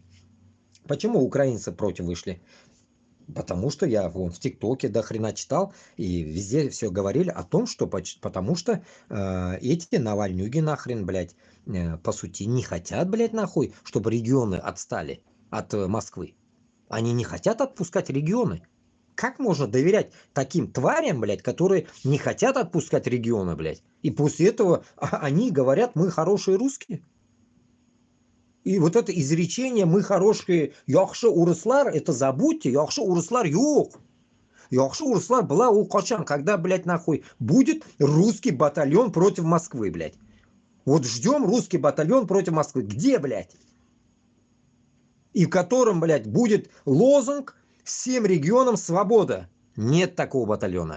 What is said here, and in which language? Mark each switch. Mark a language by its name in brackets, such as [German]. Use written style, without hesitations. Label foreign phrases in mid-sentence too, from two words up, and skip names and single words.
[Russian] Почему украинцы против вышли? Потому что я вон в ТикТоке до хрена читал, и везде все говорили о том, что потому что эти навальнюги нахрен, блядь, по сути не хотят, блядь, нахуй, чтобы регионы отстали от Москвы. Они не хотят отпускать регионы. Как можно доверять таким тварям, блядь, которые не хотят отпускать регионы, блядь? И после этого они говорят, мы хорошие русские. И вот это изречение «мы хорошие, [Tatar] яхшы урыслар», [Russian] это забудьте, [Tatar] яхшы урыслар юк. Яхшы урыслар [Russian] была у качан, когда, блядь, нахуй, будет русский батальон против Москвы, блядь. Вот ждем русский батальон против Москвы. Где, блядь? И в котором, блядь, будет лозунг «Всем регионам свобода». Нет такого батальона.